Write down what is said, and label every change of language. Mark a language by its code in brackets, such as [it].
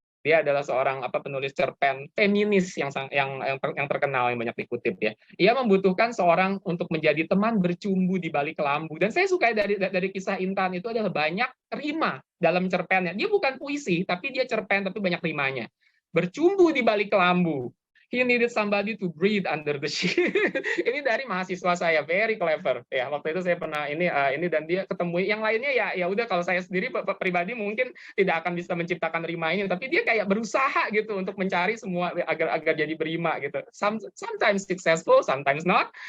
[id] Dia adalah seorang penulis cerpen feminis yang terkenal, yang banyak dikutip ya. Ia membutuhkan seorang untuk menjadi teman bercumbu di balik kelambu. Dan saya suka dari kisah Intan itu adalah banyak rima dalam cerpennya. Dia bukan puisi, tapi dia cerpen, tapi banyak rimanya. Bercumbu di balik kelambu. [en] He needed somebody to breathe under the sheet. [id] Ini dari mahasiswa saya, [en] very clever. [id] Ya, waktu itu saya pernah ini dan dia ketemu yang lainnya ya udah, kalau saya sendiri pribadi mungkin tidak akan bisa menciptakan rima ini, tapi dia kayak berusaha gitu untuk mencari semua agar jadi berima gitu. [en] Sometimes successful, sometimes not.